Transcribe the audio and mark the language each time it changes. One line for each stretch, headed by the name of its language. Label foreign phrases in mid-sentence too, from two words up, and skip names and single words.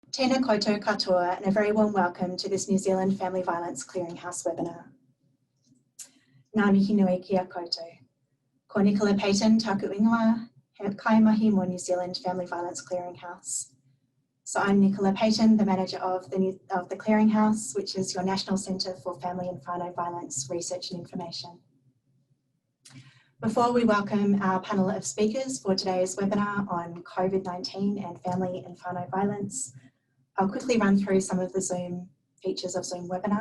Māori: Tēnā koutou katoa
English: and a very warm welcome to this New Zealand Family Violence Clearinghouse webinar.
Māori: Ngā mihi nui kia koutou. Ko Nicola Payton taku ingoa, he kaimahi mo New Zealand Family Violence Clearinghouse.
English: So I'm Nicola Payton, the manager of the Clearinghouse, which is your National Centre for Family and Whānau Violence Research and Information. Before we welcome our panel of speakers for today's webinar on COVID-19 and family and whānau violence, I'll quickly run through some of the Zoom features of Zoom webinar.